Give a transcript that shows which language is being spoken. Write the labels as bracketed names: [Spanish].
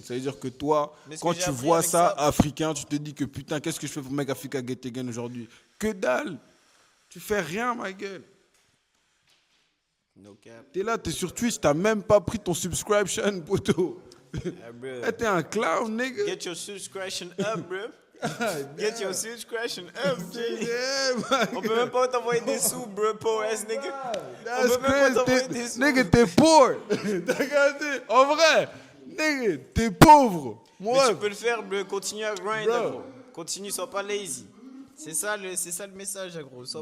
[French] Ça veut dire que toi, quand tu vois ça, africain, tu te dis que putain, qu'est-ce que je fais pour [English] Make Africa Great Again [French] aujourd'hui? Que dalle! Tu fais rien, ma gueule. [English] No cap. [French] T'es là, t'es sur Twitch, t'as même pas pris ton subscription, poto. T'es un clown, nigga. [English] Get your subscription up, bro. Get your subscription up, G. [French] On peut même pas t'envoyer des sous, bro, pauvre [English] ass nigga. [French] On peut même pas t'envoyer des sous. Nigga, t'es pauvre. T'as regardé? En vrai, nigga, t'es pauvre. Mais tu peux le faire, bro. Continue à grind, bro. Continue, sois pas lazy. C'est ça le message, gros.